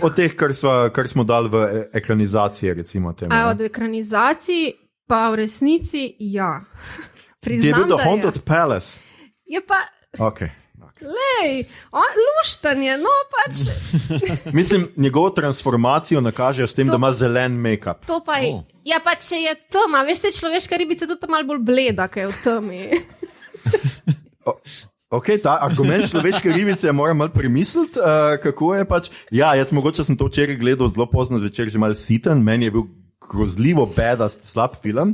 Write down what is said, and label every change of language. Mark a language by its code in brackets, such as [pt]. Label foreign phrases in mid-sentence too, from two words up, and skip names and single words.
[sl] Od teh, kar smo dali v ekranizacije, recimo temu. Od ekranizacij pa v resnici, ja. Ti je bil The Haunted Palace? Je pa... Okay. Lej, luštanje, no pač. Mislim, njegovo transformacijo nakažejo s tem, da ima zelen make-up. To pa je. Ja, pa če je tema, veš, se človeška ribica tudi malo bolj bleda, kaj je v temi. Ok, ta argument človeške ribice moram malo premisliti, kako je pač. Ja, jaz mogoče sem to včeraj gledal zelo pozno zvečer, že malo siten, meni je bil grozljivo bedast slab film.